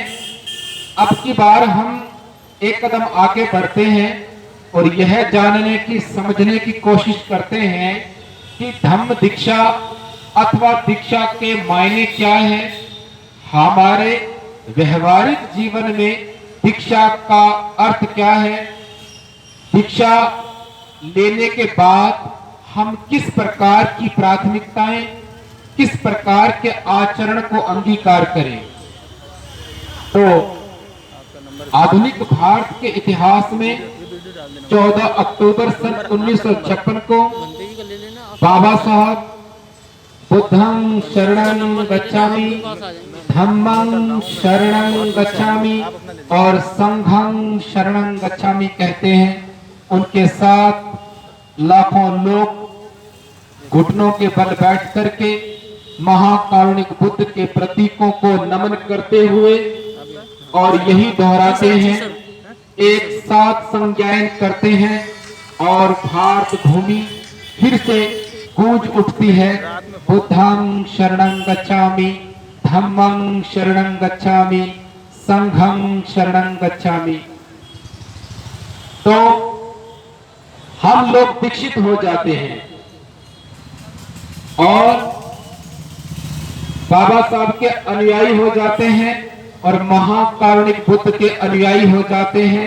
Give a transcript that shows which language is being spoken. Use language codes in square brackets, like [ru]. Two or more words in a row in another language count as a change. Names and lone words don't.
[hi] अब की बार हम एक कदम आगे बढ़ते हैं और यह जानने की समझने की कोशिश करते हैं कि धम्म दीक्षा अथवा दीक्षा के मायने क्या है, हमारे व्यवहारिक जीवन में दीक्षा का अर्थ क्या है, दीक्षा लेने के बाद हम किस प्रकार की प्राथमिकताएं, किस प्रकार के आचरण को अंगीकार करें। तो आधुनिक भारत के इतिहास में 14 अक्टूबर सन 1956 को बाबा साहब [pi] बुद्धं शरणं गच्छामि, धम्मं शरणं गच्छामि [hi] और संघं शरणं गच्छामि कहते हैं। उनके साथ लाखों लोग घुटनों के बल बैठ करके महाकारुणिक बुद्ध के प्रतीकों को नमन करते हुए और यही दोहराते हैं, एक साथ संज्ञान करते हैं और भारत भूमि फिर से गूंज उठती है, [pi] बुद्धं शरणं गच्छामि, धम्मं शरणं गच्छामि, संघं शरणं गच्छामि। [hi] तो हम लोग दीक्षित हो जाते हैं और बाबा साहब के अनुयायी हो जाते हैं और महाकारुणिक बुद्ध के अनुयायी हो जाते हैं।